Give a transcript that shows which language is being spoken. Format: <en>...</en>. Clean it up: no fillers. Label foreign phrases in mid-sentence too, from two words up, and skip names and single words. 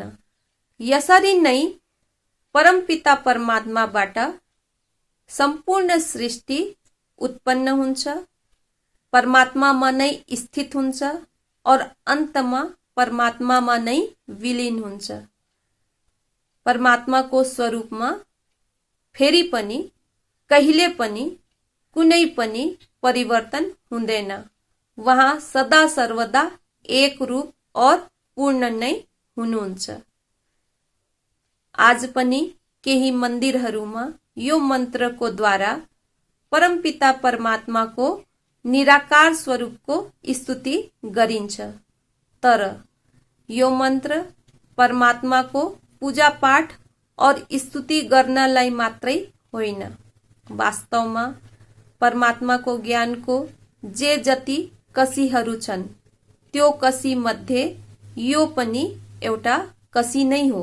<ne>यसरी नै परमपिता परमात्माबाट सम्पूर्ण सृष्टि उत्पन्न हुन्छ, परमात्मामा नै स्थित हुन्छ और अन्तमा परमात्मामा नै विलीन हुन्छ। परमात्माको स्वरूपमा फेरि पनि कहिले पनि कुनै पनि परिवर्तन हुँदैन। वहाँ सदा सर्वदा एक रूप और पूर्ण नै हुनुहुन्छ। आज पनि केही मन्दिरहरूमा यो मन्त्रको द्वारा परमपिता परमात्माको निराकार स्वरूपको स्तुति गरिन्छ। तर यो मन्त्र परमात्माको पूजा पाठ और स्तुति गर्नलाई मात्रै होइन, वास्तवमा परमात्माको ज्ञानको जे जति कसीहरू छन् त्यो कसी मध्ये यो पनि एउटा कसी नै हो।</ne>